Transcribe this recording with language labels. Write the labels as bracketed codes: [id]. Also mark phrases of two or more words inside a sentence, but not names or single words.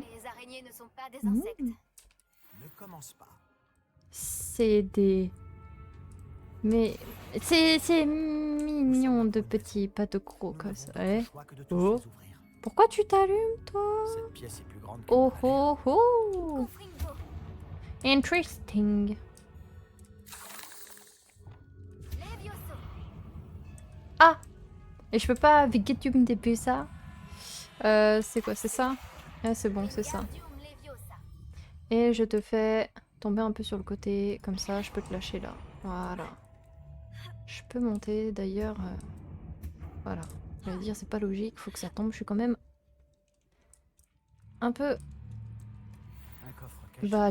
[fr] Les araignées ne sont pas des insectes. Ne commence pas. C'est des... Mais c'est mignon de petits, pas de gros Nous comme n'avons ça. d'autre Ouais. choix que de tous Oh. les ouvrir. Pourquoi tu t'allumes, toi? Cette pièce est plus grande que Oh ma oh oh. Confringo. Interesting. Levioso. Ah. Et je peux pas Vigetium DP ça? C'est quoi, c'est ça? Ah, c'est bon, c'est ça. Wingardium Leviosa. Et je te fais tomber un peu sur le côté, comme ça, je peux te lâcher là. Voilà. Je peux monter, d'ailleurs... Voilà. Je vais dire, c'est pas logique, faut que ça tombe. Je suis quand même... un peu... Un coffre caché Bah,